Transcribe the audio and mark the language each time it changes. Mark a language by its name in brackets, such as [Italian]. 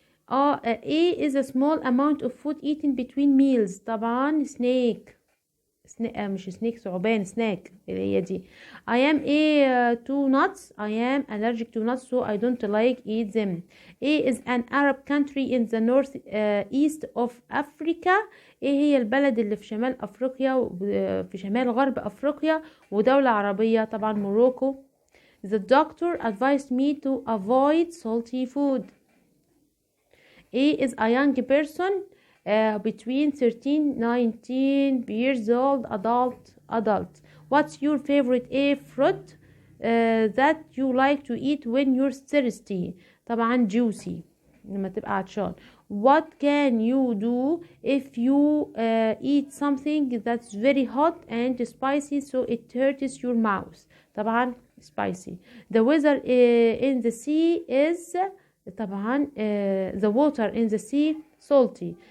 [English] A is a small amount of food eaten between meals. [Arabic] طبعا snake مش snake ثعبان snack اللي هي دي. [English] I am to nuts. I am allergic to nuts so I don't like eat them. A is an Arab country in the north east of Africa. [Arabic] ايه هي البلد اللي في شمال افريقيا في شمال غرب افريقيا ودولة عربية طبعا موروكو. [English] The doctor advised me to avoid salty food. A is a young person between 13-19 years old adult. What's your favorite fruit that you like to eat when you're thirsty. [Arabic] طبعا juicy لما تبقى عطشان. [English] What can you do if you eat something that's very hot and spicy so it hurts your mouth. [Arabic] طبعا [English] spicy. The weather in the sea is طبعا the water in the sea salty.